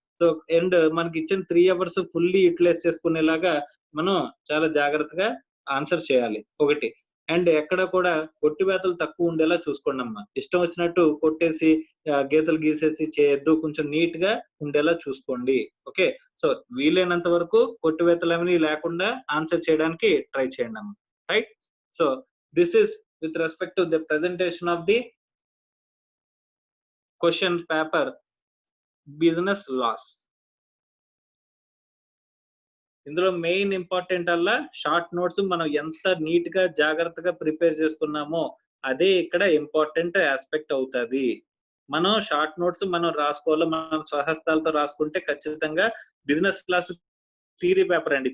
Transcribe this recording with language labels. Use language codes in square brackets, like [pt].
[te] So and మనకి ఇచ్చిన 3 hours fully utilise చేసుకునేలాగా మనం చాలా జాగ్రత్తగా ఆన్సర్ చేయాలి ఒకటి. అండ్ ఎక్కడ కూడా కొట్టివేతలు తక్కువ ఉండేలా చూసుకోండి అమ్మా. ఇష్టం వచ్చినట్టు కొట్టేసి గీతలు గీసేసి చేయొద్దు, కొంచెం నీట్ గా ఉండేలా చూసుకోండి. ఓకే. సో వీలైనంత వరకు కొట్టివేతలు అనేవి లేకుండా ఆన్సర్ చేయడానికి ట్రై చేయండి అమ్మా. Right. [en] So this is with respect to the presentation of the question paper business laws. [te] ఇందులో మెయిన్ ఇంపార్టెంట్ అలా షార్ట్ నోట్స్ మనం ఎంత నీట్ గా జాగ్రత్తగా ప్రిపేర్ చేసుకున్నామో అదే ఇక్కడ ఇంపార్టెంట్ ఆస్పెక్ట్ అవుతుంది. మనం షార్ట్ నోట్స్ మనం రాసుకోవాలి, మనం స్వహస్తాలతో రాసుకుంటే ఖచ్చితంగా బిజినెస్ క్లాస్ థియరీ పేపర్ అండి.